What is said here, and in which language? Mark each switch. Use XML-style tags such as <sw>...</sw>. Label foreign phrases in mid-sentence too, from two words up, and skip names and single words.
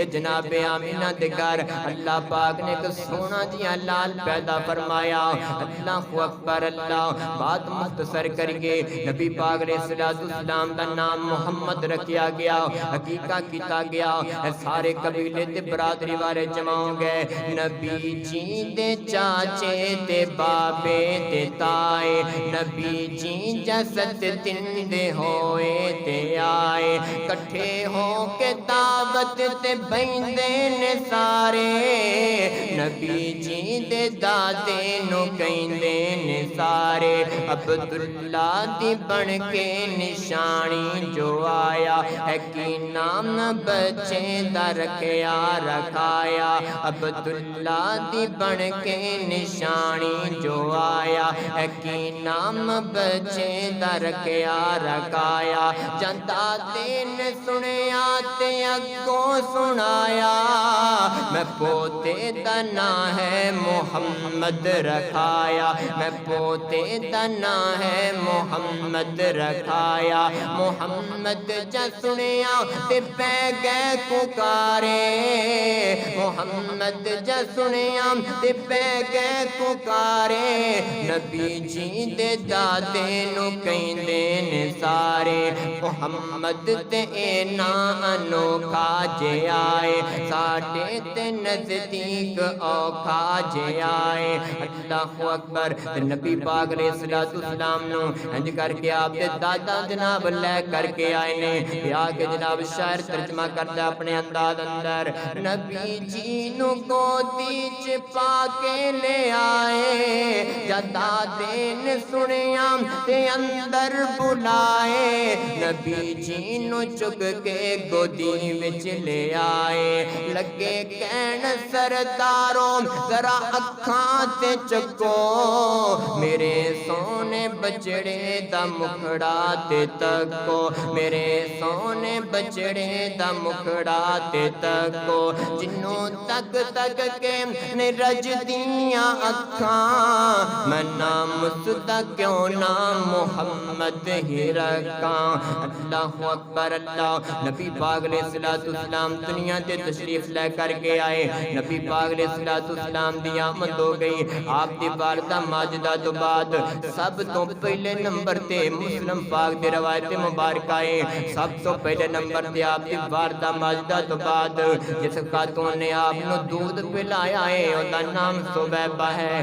<pa>جناب آمینہ دے گھر اللہ پاک نے ایک سونا جیا لال پیدا فرمایا.</pa> <ar>اللہ اکبر اللہ.</ar> <pa>بات مختصر کریے, نبی پاک</pa> <ar>علیہ السلام</ar> <pa>دا نام محمد رکھیا گیا, حقیقہ کیتا گیا. سارے قبیلے تے برادری والے جمع ہو گئے. نبی جی دے چاچے تے بابے تے تائے, نبی جی جسد تن دے ہوئے تے آئے. کٹھے ہو کے دعوت تے بیندے نے سارے, نبی جی دے دادے نو کہندے نے سارے. عبداللہ دی بن کے نشانی جو آیا ہے کی نام بچے دا رکھیا رکھایا. عبداللہ دی بن کے نشانی جو آیا ہے کی نام بچے دا رکھیا رکھایا. جنتا دین سنیا تے اگوں سنایا, میں پوتے دا نام ہے محمد رکھایا, میں پوتے دا نام ہے محمد رکھایا. محمد جا سنیا تے پہ گئے پکارے, محمد جا سنیا تے پہ گئے پکارے. نبی جی دے دادے نو کہندے نے سارے, محمد تے اینا انوکھا جے آئے, ساڈے تے نزدیک اوکھا جے آئے.</pa> <ar>اللہ اکبر.</ar> <pa>نبی پاک</pa> <ar>علیہ السلام</ar> <pa>نو انج کر کے آپ دے دادا جناب لے کر کے آئے نے. یا کہ جناب شاعر ترجمہ کرتا اپنے انداز اندر، نبی جی نو گودی چ پا کے لے آئے، جدا دین سنیاں تے اندر بلائے، نبی جی نو چک کے گودی وچ لے آئے، لگے کہن سرداروں ذرا اکھاں تے چکو، میرے سونے بچڑے دا مکھڑا تے تکو، میرے سونے بچڑے دا مکھڑا تے تکو، جنوں تک تک کے رج دیاں اکھاں، میں نام مصطفیٰ کیوں نہ محمد ہی رکھاں۔</pa> <ar>اللہ اکبر اللہ۔</ar> <pa>نبی پاک</pa> <ar>علیہ السلام</ar> <pa>دنیا تے تشریف لے کر کے آئے، نبی پاک</pa> <ar>علیہ السلام</ar> <pa>دی آمد ہو گئی، آپ دی والدہ ماجدہ تو بعد سب تو پہلے نمبر تے مسلم پاک دی روایت مبارک آئے، سب تو پہلے نمبر تے آپ دی والدہ ماجدہ تو بعد جس خاتون نے آپ نو دودھ پلایا ہے اودا نام سویبہ ہے۔</pa>